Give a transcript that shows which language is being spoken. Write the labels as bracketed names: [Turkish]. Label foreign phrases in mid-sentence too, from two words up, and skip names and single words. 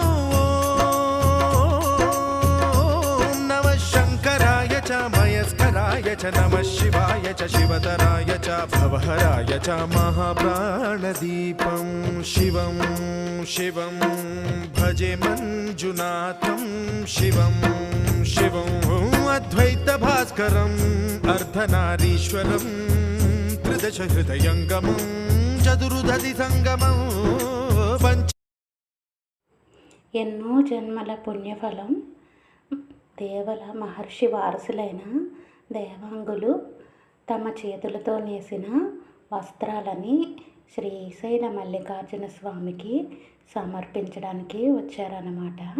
[Sanskrit] ॐ नमः शङ्कराय च मयस्कराय च नमः शिवाय च शिवतराय च भवहराय च महाप्राणदीपं शिवं शिवं भजे मञ्जुनाथं शिवं शिवं अद्वैतभास्करम् अर्धनारीश्वरं त्रिदशहृदयङ्गमं चतुर्दधि संगमं [Telugu] ఎన్నో జన్మల పుణ్యఫలం దేవల మహర్షి వారసులైన దేవాంగులు తమ చేతులతో నేసిన వస్త్రాలని శ్రీశైల మల్లికార్జున స్వామికి సమర్పించడానికి వచ్చారన్నమాట.